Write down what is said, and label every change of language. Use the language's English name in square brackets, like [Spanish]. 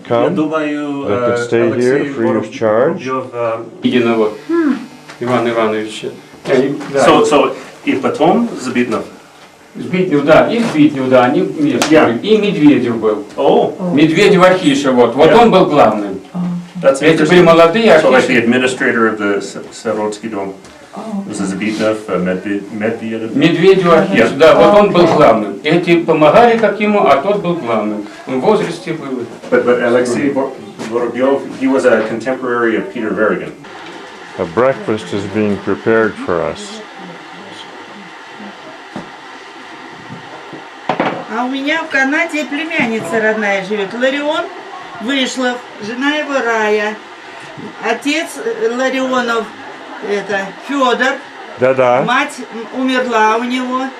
[English] come, they can stay here free of charge. [Russian] Единого Ивана Ивановича. So и потом Збитнев. Збитнев, да, и Збитнев, да, они вместе. И Медведев был. Медведев Архиша, вот он был главным. Эти были молодые [English] So like the administrator of the Severotsky Dome. Забитов, Медведев. [Russian] Медведев Архиш, да, вот он был главным. Эти помогали как ему, а тот был главным. В возрасте был. [English] But Alexei Vorobyov, he was a contemporary of Peter Verigan. A breakfast is being prepared for us. [Russian] А у меня в Канаде племянница родная живет. Ларион Вышлов, жена его Рая. Отец Ларионов, это Федор. Да-да. Мать умерла у него.